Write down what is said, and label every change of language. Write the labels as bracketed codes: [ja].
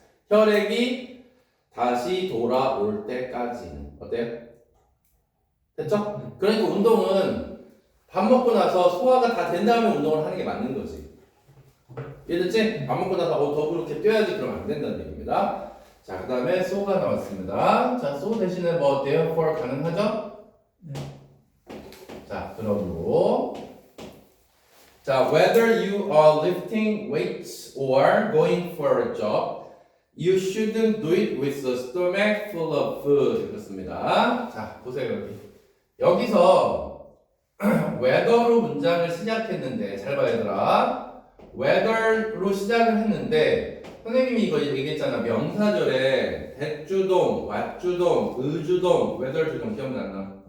[ko] 혈액이 다시 돌아올 때까지는. 어때요? 됐죠? 그러니까 운동은 밥 먹고 나서 소화가 다 된 다음에 운동을 하는 게 맞는 거지. 이해됐지? 밥 먹고 나서 더 그렇게 뛰어야지 그러면 안 된다는 얘기입니다. 자, 그 다음에 so가 나왔습니다. 자, so 대신에 뭐 therefore 가능하죠? 네. 자, 그러므로 자, [en] whether you are lifting weights or going for a jog, you shouldn't do it with a stomach full of food. [ko] 그렇습니다. 자, 보세요 여기. 여기서 whether로 문장을 시작했는데 잘 봐야 얘들아. whether로 시작을 했는데 선생님이 이거 얘기했잖아. 명사절에 대주동, 왓주동, 의주동, whether 주동 기억나나?